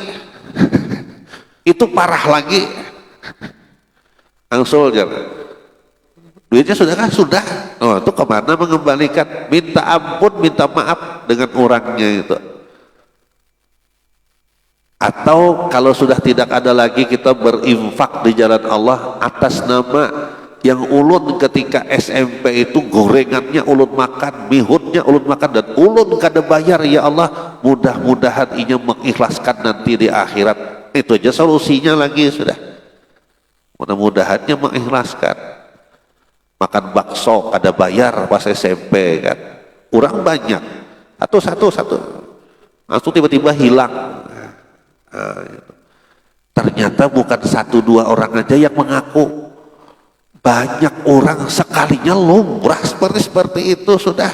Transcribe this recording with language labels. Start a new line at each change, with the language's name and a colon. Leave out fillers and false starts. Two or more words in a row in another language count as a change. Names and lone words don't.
Indonesian: Itu parah lagi. Angsul jangan. Duitnya sudah kan? Sudah. Oh, itu kemana mengembalikan? Minta ampun, minta maaf dengan orangnya itu. Atau kalau sudah tidak ada lagi, kita berinfak di jalan Allah atas nama yang ulun ketika SMP itu gorengannya ulun makan, mihunnya ulun makan, dan
Banjar: ulun kada
Indonesian: bayar. Ya Allah, mudah-mudahan inya mengikhlaskan nanti di akhirat. Itu aja solusinya lagi sudah. Mudah-mudahannya mengikhlaskan. Makan bakso kada bayar pas SMP kan, orang banyak, satu langsung tiba-tiba hilang. Ternyata bukan 1-2 orang aja yang mengaku, banyak orang sekalinya lumrah seperti itu sudah.